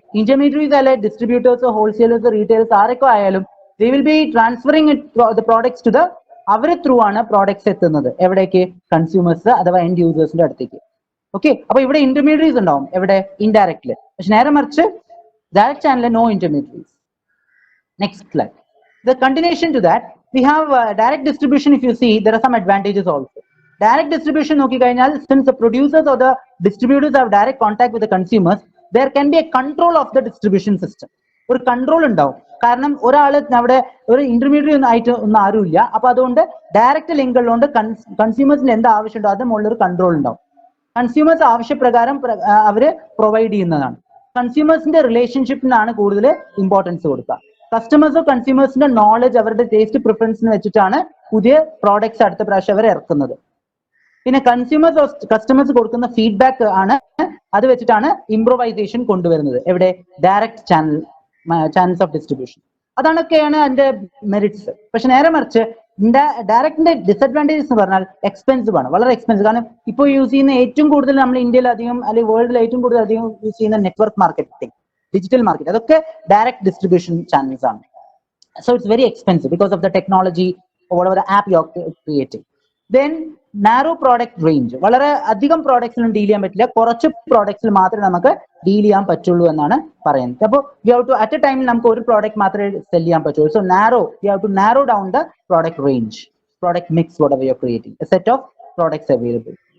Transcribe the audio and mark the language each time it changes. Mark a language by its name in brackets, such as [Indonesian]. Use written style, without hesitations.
[Malayalam] Intermediaries അല്ലെ distributors, wholesalers, retailers ആരൊക്കെ ആയാലും [English] they will be transferring the products to the [Malayalam] അവര് ത്രൂ ആണ് പ്രോഡക്ട്സ് എത്തുന്നത് എവിടേക്ക്? കൺസ്യൂമേഴ്സ് അഥവാ എൻഡ് യൂസേഴ്സിന്റെ അടുത്തേക്ക്. ഓക്കെ, അപ്പൊ ഇവിടെ ഇന്റർമീഡിയറീസ് ഉണ്ടാവും എവിടെ? ഇൻഡയറക്ട്ലി. പക്ഷെ നേരെ മറിച്ച് ഡയറക്റ്റ് ചാനലിൽ no intermediaries. [English] Next slide. The continuation to that, we have direct distribution. If you see, there are some advantages also. Direct distribution, since the producers or the distributors have direct contact with the consumers, there can be a control of the distribution system. [Malayalam] ഒരു control ഉണ്ടാവും. കാരണം ഒരാള് അവിടെ ഒരു intermediate ആയിട്ട് ഒന്നും ആരുമില്ല. അപ്പൊ അതുകൊണ്ട് ഡയറക്റ്റ് ലിങ്ക് ഉള്ളതുകൊണ്ട് കൺസ്യൂമേഴ്സിന് എന്താ ആവശ്യമുണ്ടോ അത് മുകളിൽ ഒരു കൺട്രോൾ ഉണ്ടാവും. കൺസ്യൂമേഴ്സ് ആവശ്യപ്രകാരം അവര് പ്രൊവൈഡ് ചെയ്യുന്നതാണ്. കൺസ്യൂമേഴ്സിന്റെ റിലേഷൻഷിപ്പിനാണ് കൂടുതൽ ഇമ്പോർട്ടൻസ് കൊടുക്കുക. കസ്റ്റമേഴ്സോ കൺസ്യൂമേഴ്സിന്റെ നോളജ്, അവരുടെ ടേസ്റ്റ് പ്രിഫറൻസിന് വെച്ചിട്ടാണ് പുതിയ പ്രോഡക്ട്സ് അടുത്ത പ്രാവശ്യം അവർ ഇറക്കുന്നത്. പിന്നെ കസ്റ്റമേഴ്സ് കൊടുക്കുന്ന ഫീഡ്ബാക്ക് ആണ്, അത് വെച്ചിട്ടാണ് ഇംപ്രൂവൈസേഷൻ കൊണ്ടുവരുന്നത്. എവിടെ? Direct channels of distribution. അതൊക്കെയാണ് അതിന്റെ മെറിറ്റ്സ്. പക്ഷെ നേരെ മറിച്ച് ഡയറക്റ്റിന്റെ ഡിസഡ്വാൻറ്റേജസ് എന്ന് പറഞ്ഞാൽ എക്സ്പെൻസീവ് ആണ്, വളരെ എക്സ്പെൻസീവ്. കാരണം ഇപ്പോൾ യൂസ് ചെയ്യുന്ന ഏറ്റവും കൂടുതൽ നമ്മൾ ഇന്ത്യയിൽ അധികം അല്ലെങ്കിൽ വേൾഡിൽ ഏറ്റവും കൂടുതൽ അധികം യൂസ് ചെയ്യുന്ന നെറ്റ്വർക്ക് മാർക്കറ്റിംഗ്, ഡിജിറ്റൽ മാർക്കറ്റ്, അതൊക്കെ ഡയറക്റ്റ് ഡിസ്ട്രിബ്യൂഷൻ ചാനൽസ് ആണ്. [English] So it's very expensive because of the technology or whatever the app you're creating. Then narrow product range, [Malayalam] വളരെ അധികം പ്രോഡക്ട്സിലും ഡീൽ ചെയ്യാൻ പറ്റില്ല, കുറച്ച് പ്രോഡക്ട്സിൽ മാത്രമേ നമുക്ക് ഡീൽ ചെയ്യാൻ പറ്റുള്ളൂ എന്നാണ് പറയുന്നത്. അപ്പോൾ [English] you have to at a [Malayalam] ടൈമിൽ നമുക്ക് ഒരു പ്രോഡക്റ്റ് മാത്രമേ സെല് ചെയ്യാൻ പറ്റുള്ളൂ. [English] So you have to narrow down the product range, product mix, whatever you're creating, a set of products available.